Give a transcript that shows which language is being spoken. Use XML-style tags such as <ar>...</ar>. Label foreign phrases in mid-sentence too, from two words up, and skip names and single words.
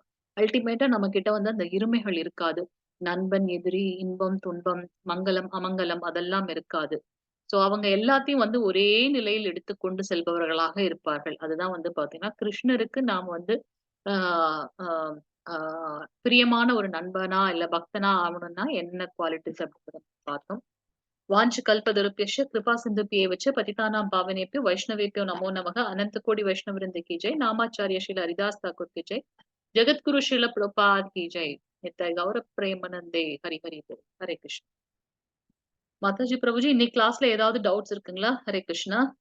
<ta>அல்டிமேட்டா நம்ம கிட்ட வந்து அந்த இருமைகள் இருக்காது. நண்பன், எதிரி, இன்பம், துன்பம், மங்களம், அமங்கலம் அதெல்லாம் இருக்காது. சோ அவங்க எல்லாத்தையும் வந்து ஒரே நிலையில் எடுத்துக்கொண்டு செல்பவர்களாக இருப்பார்கள். அதுதான் வந்து பாத்தீங்கன்னா கிருஷ்ணருக்கு நாம் வந்து ஆஹ் ஆஹ் ஆஹ் பிரியமான ஒரு நண்பனா இல்ல பக்தனா ஆகணும்னா என்ன குவாலிட்டிஸ் அப்படின்றத பார்த்தோம்.</ta> <sa>वाञ्छकल्पतरुभ्यश्च कृपासिन्धुभ्येव च पतितानां पावनेभ्यो वैष्णवेभ्यो नमो नमः।</sa> <hi>अनंत कोटि वैष्णव वृंद की जय। नामाचार्य श्रील हरिदास ठाकुर की जय। जगत गुरु श्रील प्रभुपाद की जय। नित्य गौर प्रेमानंदे हरि हरि बोल। हरे कृष्ण. माताजी प्रभुजी</hi> <ta>இன்னைக்கு கிளாஸ்ல ஏதாவது டவுட்ஸ் இருக்குங்களா?</ta> <hi>हरे कृष्ण.</hi>